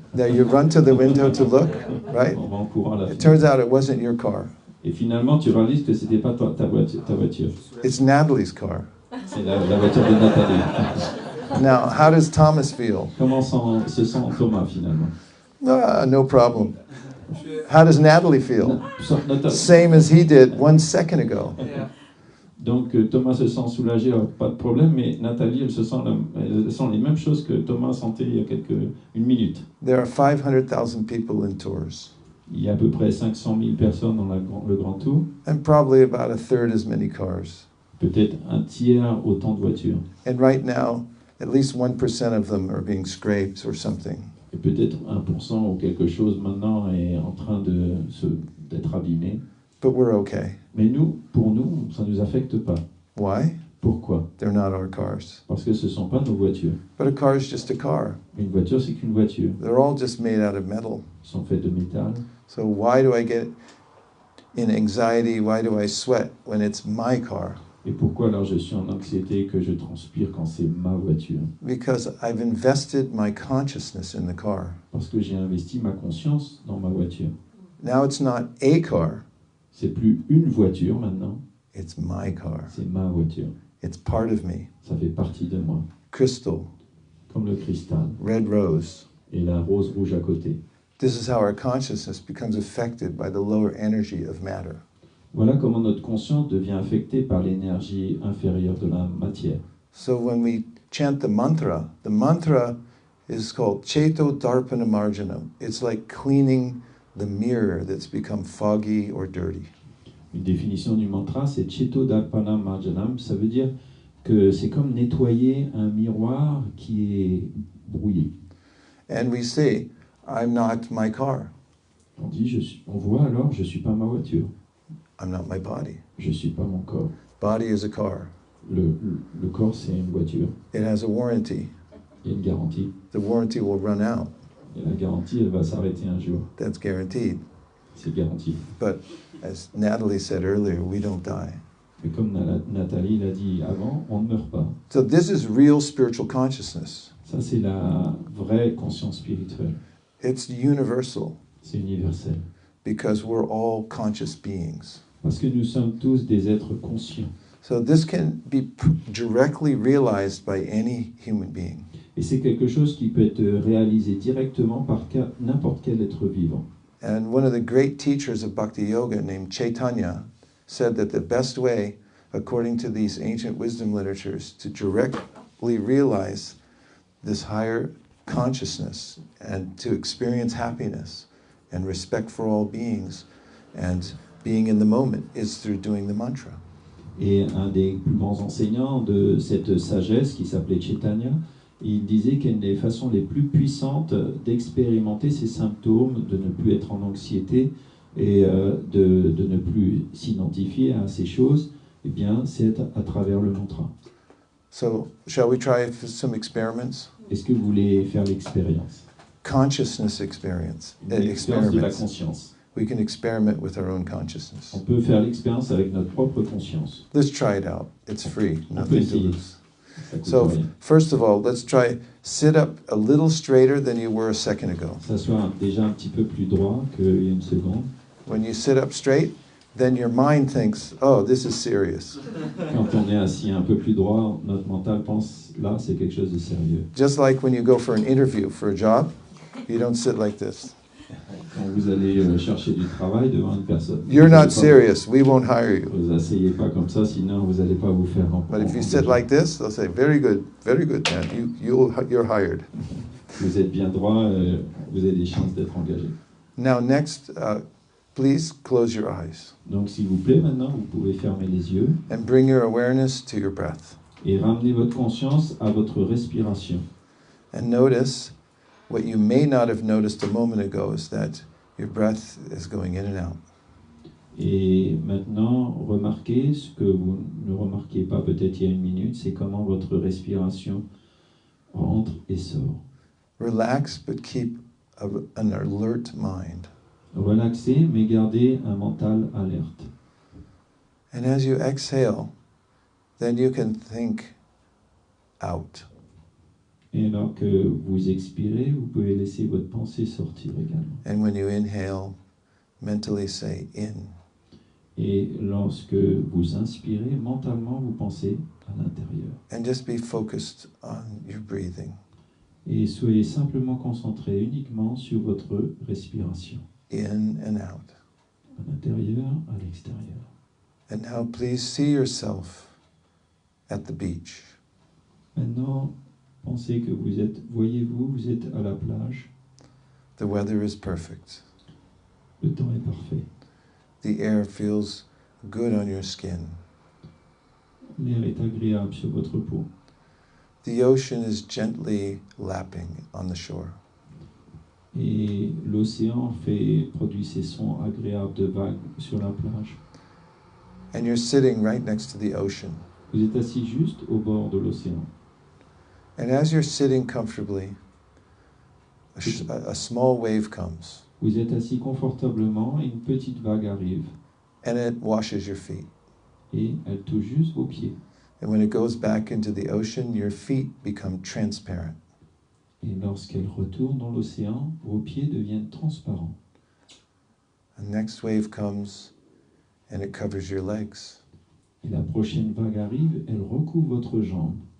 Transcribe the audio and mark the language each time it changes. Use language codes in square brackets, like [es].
[en] now you run to the window to look, right? [fr] On va en courant à la [en] It [fr] fenêtre. [en] turns out it wasn't your car. [fr] Et finalement, tu réalises que c'était pas ta voiture. [en] It's Natalie's car. [fr] C'est la voiture de Nathalie. [en] Now, how does Thomas feel? [fr] Comment se sent Thomas finalement? [en] No problem. How does Natalie feel? Nata- Same as he did 1 second ago. [fr] Donc Thomas se sent soulagé, pas de problème, mais Nathalie, elle sent les mêmes choses que Thomas sentait il y a une minute. [en] There are 500,000 people in Tours. [fr] Il y a à peu près 500 000 personnes dans le Grand Tour, [en] and probably about a third as many cars. [fr] peut-être un tiers autant de voitures. [en] And right now, at least 1% of them are being scraped or something. [fr] Et peut-être 1% ou quelque chose maintenant est en train d'être abîmé. [en] But we're okay. [fr] Mais nous, pour nous, ça ne nous affecte pas. [en] Why? [fr] Pourquoi? [en] They're not our cars. [fr] Parce que ce ne sont pas nos voitures. [en] But a car is just a car. [fr] Une voiture, c'est qu'une voiture. [en] They're all just made out of metal. [fr] Ils sont faits de métal. [en] So why do I get in anxiety? Why do I sweat when it's my car? [fr] Et pourquoi alors je suis en anxiété, que je transpire quand c'est ma voiture? [en] Because I've invested my consciousness in the car. [fr] Parce que j'ai investi ma conscience dans ma voiture. [en] Now it's not a car, [fr] C'est plus une voiture maintenant, [en] it's my car. [fr] c'est ma voiture. [en] It's part of me. [fr] Ça fait partie de moi. [en] Crystal, [fr] Comme le cristal [en] red rose. [fr] et la rose rouge à côté. [en] This is how our consciousness becomes affected by the lower energy of matter. [fr] Voilà comment notre conscience devient affectée par l'énergie inférieure de la matière. [en] So when we chant the mantra is called Cheto Darpana Marjanam. It's like cleaning the mirror that's become foggy or dirty. [fr] Une définition du mantra, c'est Cheto Darpana Marjanam. Ça veut dire que c'est comme nettoyer un miroir qui est brouillé. [en] And we say, I'm not my car. [fr] On dit, on voit alors, je suis pas ma voiture, [en] I'm not my body. [fr] je suis pas mon corps. [en] Body is a car. [fr] Le corps, c'est une voiture. [en] It has a warranty. [fr] Il y a une garantie. [en] The warranty will run out. [fr] Et la garantie, elle va s'arrêter un jour. [en] That's guaranteed. [fr] C'est garanti. [en] But as Natalie said earlier, we don't die. [fr] Mais comme Nathalie l'a dit avant, on ne meurt pas. [en] So this is real spiritual consciousness. [fr] Ça, c'est la vraie conscience spirituelle. [en] It's universal [fr] C'est universel. [en] because we're all conscious beings. [fr] Parce que nous sommes tous des êtres conscients. [en] So this can be directly realized by any human being. [fr] Et c'est quelque chose qui peut être réalisé directement par n'importe quel être vivant. [en] And one of the great teachers of Bhakti Yoga named Chaitanya said that the best way, according to these ancient wisdom literatures, to directly realize this higher consciousness and to experience happiness and respect for all beings and being in the moment is through doing the mantra. [fr] Et un des plus grands enseignants de cette sagesse, qui s'appelait Chaitanya, il disait qu'une des façons les plus puissantes d'expérimenter ces symptômes, de ne plus être en anxiété et de ne plus s'identifier à ces choses, eh bien, c'est à travers le mantra. [en] So, shall we try some experiments? [fr] Est-ce que vous voulez faire l'expérience? [en] Consciousness experience. [fr] L'expérience de la [en] Experiments. [fr] conscience. [en] We can experiment with our own consciousness. [fr] On peut faire l'expérience avec notre propre conscience. [en] Let's try it out. It's free, [fr] On peut [en] nothing to [fr] essayer. [en] lose. [fr] Ça coûte [en] So, [fr] rien. [en] first of all, let's try sit up a little straighter than you were a second ago. [fr] S'asseoir déjà un petit peu plus droit qu'il y a une seconde. [en] When you sit up straight, then your mind thinks, oh, this is serious. [fr] Quand on est assis un peu plus droit, notre mental pense, là, c'est quelque chose de sérieux. [en] Just like when you go for an interview for a job, you don't sit like this. [fr] Quand vous allez chercher du travail devant une personne. [en] You're [fr] vous [en] not [fr] allez pas- [en] serious. We won't hire you. [fr] Vous asseyez pas comme ça, sinon vous n'allez pas vous faire [en] But if you [fr] engager. [en] sit like this, they'll say, very good, man. You're hired. [fr] Vous êtes bien droit, vous avez des chances d'être engagé. [en] Now, next, please close your eyes [fr] Donc s'il vous plaît, maintenant, vous pouvez fermer les yeux [en] and bring your awareness to your breath. [fr] et ramener votre conscience à votre respiration. [en] And notice what you may not have noticed a moment ago is that your breath is going in and out. [fr] Et maintenant, remarquez ce que vous ne remarquiez pas peut-être il y a une minute, c'est comment votre respiration rentre et sort. [en] Relax, but keep an alert mind. [fr] Relaxez, mais gardez un mental alerte. [en] And as you exhale, then you can think out. [fr] Et alors que vous expirez, vous pouvez laisser votre pensée sortir également. [en] And when you inhale, mentally say in. [fr] Et lorsque vous inspirez, mentalement, vous pensez à l'intérieur. [en] And just be focused on your breathing. [fr] Et soyez simplement concentré uniquement sur votre respiration, [en] In and out. [fr] à l'intérieur, à l'extérieur. [en] And now please see yourself at the beach. [fr] Maintenant, pensez que voyez-vous, vous êtes à la plage. [en] The weather is perfect. [fr] Le temps est parfait. [en] The air feels good on your skin. [fr] L'air est agréable sur votre peau. [en] The ocean is gently lapping on the shore. [fr] Et l'océan produit ces sons agréables de vagues sur la plage. [en] And you're sitting right next to the ocean. [fr] Vous êtes assis juste au bord de l'océan. [en] And as you're sitting comfortably, a small wave comes. [fr] Vous êtes assis confortablement et une petite vague arrive. [en] And it washes your feet. [fr] Et elle touche juste vos pieds. [en] And when it goes back into the ocean, your feet become transparent. [fr] Et lorsqu'elle retourne dans l'océan, vos pieds deviennent transparents. [en] The next wave comes and it covers your legs. [fr] Et la prochaine vague arrive, elle recouvre votre jambe.